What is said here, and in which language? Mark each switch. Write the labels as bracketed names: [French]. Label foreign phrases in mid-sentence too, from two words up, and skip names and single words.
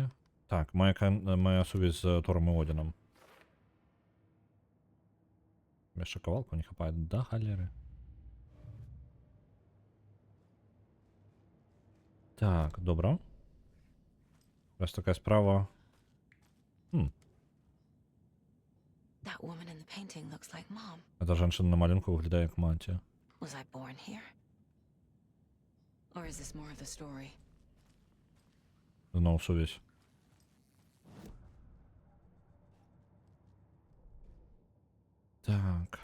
[Belarusian] Так, моя сувязь з Тором і Одзінам. Яшчэ кавалку не хапае. Да, галеры. Так, добра. Раз такая справа. [English] That woman in the painting looks like Mom. [Belarusian] Эта жанчына на малюнку выглядае як маці. [English] Was I born here? Or is this more of the story? [Belarusian] Зноў сувязь. Так.